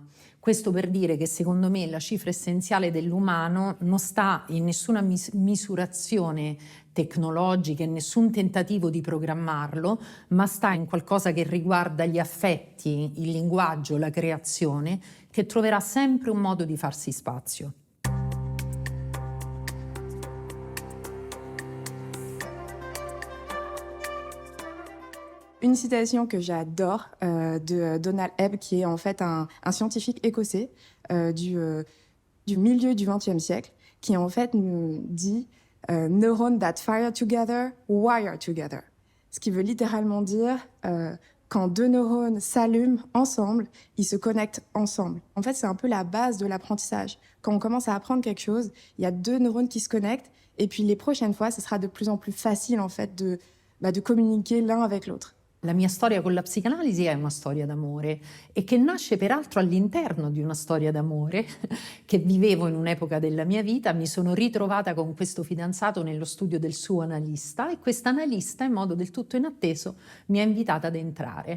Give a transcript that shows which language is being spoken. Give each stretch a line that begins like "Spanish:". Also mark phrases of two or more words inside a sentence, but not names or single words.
Italian: Questo per dire che secondo me la cifra essenziale dell'umano non sta in nessuna misurazione tecnologica, in nessun tentativo di programmarlo, ma sta in qualcosa che riguarda gli affetti, il linguaggio, la creazione, che troverà sempre un modo di farsi spazio.
French: Une citation que j'adore de Donald Hebb, qui est en fait un scientifique écossais du milieu du XXe siècle, qui en fait nous dit
English: Neurons that fire together, wire together.
French: Ce qui veut littéralement dire quand deux neurones s'allument ensemble, ils se connectent ensemble. En fait, c'est un peu la base de l'apprentissage. Quand on commence à apprendre quelque chose, il y a deux neurones qui se connectent, et puis les prochaines fois, ce sera de plus en plus facile en fait de communiquer l'un avec l'autre.
Italian: La mia storia con la psicanalisi è una storia d'amore e che nasce peraltro all'interno di una storia d'amore che vivevo in un'epoca della mia vita. Mi sono ritrovata con questo fidanzato nello studio del suo analista e questa analista, in modo del tutto inatteso, mi ha invitata ad entrare.